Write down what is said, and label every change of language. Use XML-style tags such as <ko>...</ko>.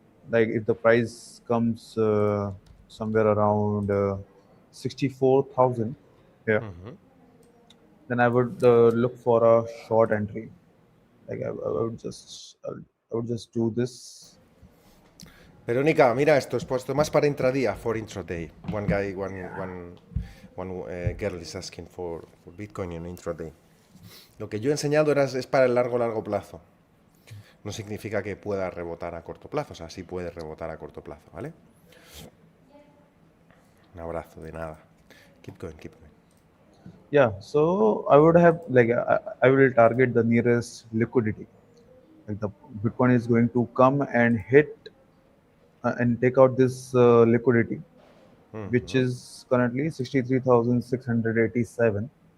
<en>Like if the price comes somewhere around 64,000 here, then I would look for a short entry. Like I would just do this.</en> <es>Verónica, mira esto más para intradía,</es> <en>for intraday. One guy, one girl is asking for Bitcoin in intraday.</en> <es>Lo que yo he enseñado es para el largo plazo. No significa que pueda rebotar a corto plazo, o sea, sí puede rebotar a corto plazo, ¿vale? Un abrazo, de nada.</es> <en>Keep going, keep going. Yeah, so I would have like I will target the nearest liquidity. Like the Bitcoin is going to come and hit and take out this liquidity, which is currently 63,687.</en>